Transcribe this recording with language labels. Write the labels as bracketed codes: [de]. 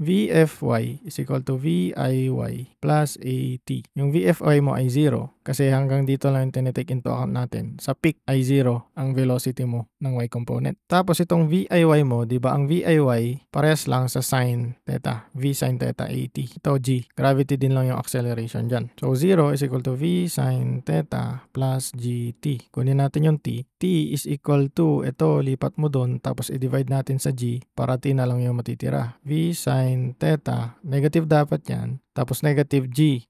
[en] VFY is equal to VIY plus AT. [tl] Yung VFY mo ay 0 kasi hanggang dito lang yung tinitake into account natin. Sa peak ay 0 ang velocity mo ng Y component. Tapos itong VIY mo, di ba ang VIY parehas lang sa sin theta. V sin theta AT. Ito G. Gravity din lang yung acceleration dyan. [en] So, 0 is equal to V sin theta plus GT. [tl] Kunin natin yung T. T is equal to, ito, lipat mo dun, tapos i-divide natin sa G para T na lang yung matitira. V sin theta, negative dapat yan. Tapos negative G.